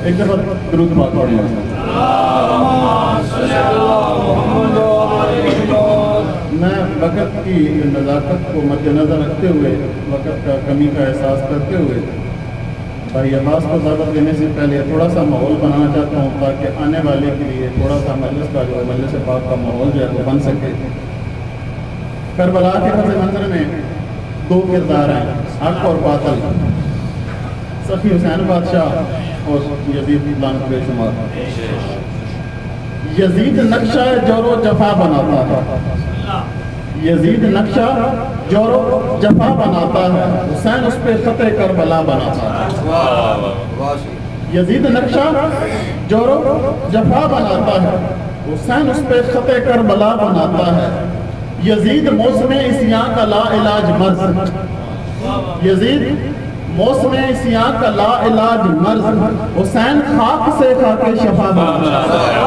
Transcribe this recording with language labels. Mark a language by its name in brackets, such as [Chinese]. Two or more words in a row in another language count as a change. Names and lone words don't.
[Urdu] ایک دفعہ درود پاک پڑھیں۔ میں وقت کی نزاکت کو مد نظر رکھتے ہوئے، وقت کا کمی کا احساس کرتے ہوئے، بھائی عباس کو دعوت دینے سے پہلے تھوڑا سا ماحول بنانا چاہتا ہوں تاکہ آنے والے کے لیے تھوڑا سا مجلس کا جو مجلس پاک کا ماحول جو ہے وہ بن سکے۔ کربلا کے پس منظر میں دو کردار ہیں، حق اور باطل، سخی حسین بادشاہ اور یزید لعنت بے شمار۔ یزید نقشہ جور و جفا بناتا ہے، یزید نقشہ جور و جفا بناتا ہے، حسین اس پہ فتح کربلا بناتا ہے۔ یزید نقشہ جور و جفا بناتا ہے، حسین اس پہ فتح کربلا بناتا ہے۔ یزید موسم عصیاں کا لا علاج مرض، یزید موسم عصیاں کا لا علاج مرض، حسین خاک سے کھا کے شفا بناتا ہے۔